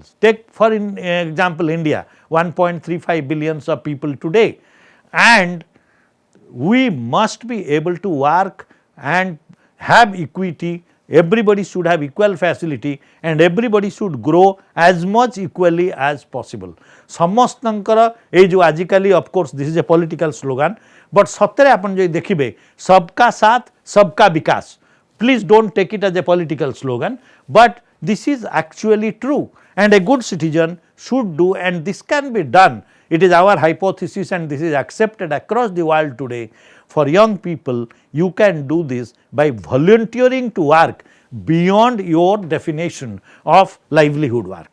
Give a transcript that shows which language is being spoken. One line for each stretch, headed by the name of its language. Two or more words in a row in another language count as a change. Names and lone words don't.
English: Take for example India, 1.35 billions of people today, and we must be able to work and have equity. Everybody should have equal facility and everybody should grow as much equally as possible.
Odia: ସମସ୍ତଙ୍କର ଏଇ ଯେଉଁ ଆଜିକାଲି
English: of course this is a political slogan, but
Odia: ସତରେ ଆପଣ ଯଦି ଦେଖିବେ
Hindi: सबका साथ सबका विकास,
English: please don't take it as a political slogan, but this is actually true and a good citizen should do, and this can be done. It is our hypothesis and this is accepted across the world today. For young people, you can do this by volunteering to work beyond your definition of livelihood work.